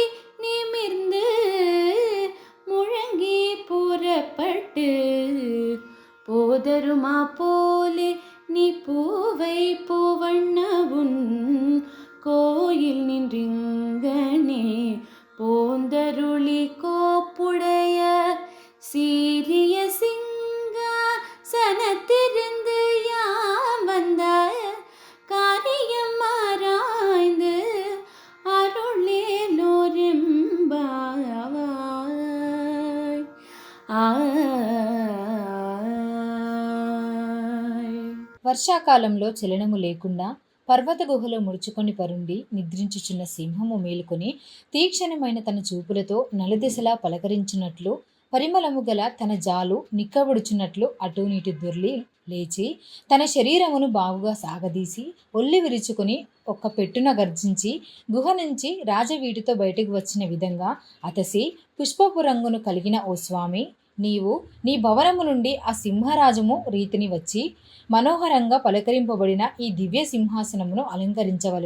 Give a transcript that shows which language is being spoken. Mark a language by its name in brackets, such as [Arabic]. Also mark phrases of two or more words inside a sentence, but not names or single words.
[Tamil] நிமிர்ந்து முழங்கி புறப்பட்டு போதருமா போலே நீ பூவை பூவண்ணவுன் கோயில் நின்றிங்கனே போந்தருளி கோப்புடைய சீரிய சிங்காசனத்திருந்து யாம் வந்த காரியம் ஆராய்ந்து அருளேலோரெம்பாவாய். [Telugu] వర్షాకాలంలో చలనము లేకుండా పర్వత గుహలో ముడుచుకొని పరుండి నిద్రించుచున్న సింహము మేలుకొని తీక్షణమైన తన చూపులతో నలుదిశలా పలకరించినట్లు పరిమళము గల తన జాలు నిక్కబడుచున్నట్లు అటూ నీటి దొర్లి లేచి తన శరీరమును బాగుగా సాగదీసి ఒల్లి విరుచుకొని ఒక్క పెట్టున గర్జించి గుహ నుంచి రాజవీటితో బయటకు వచ్చిన విధంగా అతసి పుష్పపు రంగును కలిగిన ఓ స్వామి, నీవు నీ భవనము నుండి ఆ సింహరాజము రీతిని వచ్చి మనోహరంగా పలకరింపబడిన ఈ దివ్య సింహాసనమును అలంకరించవలే.